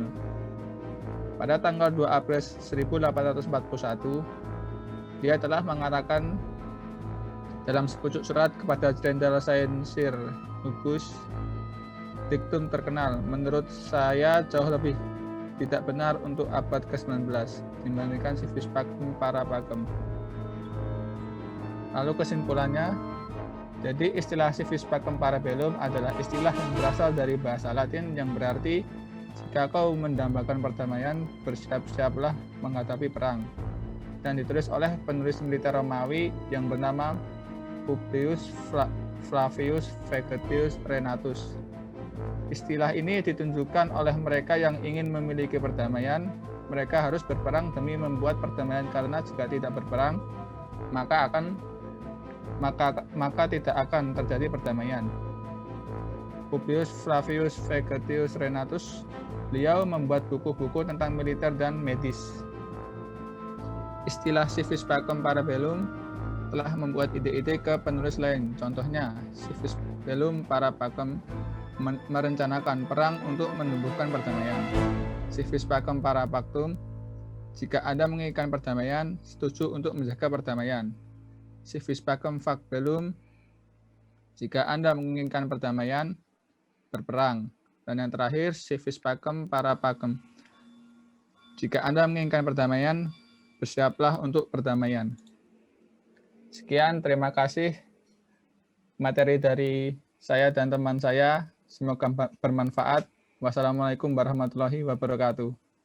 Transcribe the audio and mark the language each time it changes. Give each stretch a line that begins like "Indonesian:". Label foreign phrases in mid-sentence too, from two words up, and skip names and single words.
Indonesian: Pada tanggal 2 April 1841, dia telah mengatakan dalam sepucuk surat kepada Jenderal Saint-Cyr Hugues, diktum terkenal, menurut saya jauh lebih tidak benar untuk abad ke-19 dibandingkan
Latin: civis pacem para pacem.
Indonesian: Lalu kesimpulannya, jadi istilah
Latin: civis pacem para bellum
Indonesian: adalah istilah yang berasal dari bahasa Latin yang berarti jika kau mendambakan perdamaian, bersiap-siaplah menghadapi perang, dan ditulis oleh penulis militer Romawi yang bernama Publius Flavius Vegetius Renatus. Istilah ini ditunjukkan oleh mereka yang ingin memiliki perdamaian. Mereka harus berperang demi membuat perdamaian, karena jika tidak berperang, maka tidak akan terjadi perdamaian. Publius Flavius Vegetius Renatus, beliau membuat buku-buku tentang militer dan medis. Istilah
Latin: civis pacem para bellum
Indonesian: telah membuat ide-ide ke penulis lain. Contohnya,
Latin: civis bellum para pacem
Indonesian: merencanakan perang untuk menumbuhkan perdamaian.
Latin: Civis pacem para pactum,
Indonesian: jika Anda menginginkan perdamaian, setuju untuk menjaga perdamaian.
Latin: Civis pacem fac bellum,
Indonesian: jika Anda menginginkan perdamaian, berperang. Dan yang terakhir,
Latin: civis pacem para pacem,
Indonesian: jika Anda menginginkan perdamaian, bersiaplah untuk perdamaian. Sekian, terima kasih materi dari saya dan teman saya. Semoga bermanfaat.
Arabic: والسلام عليكم ورحمة الله وبركاته.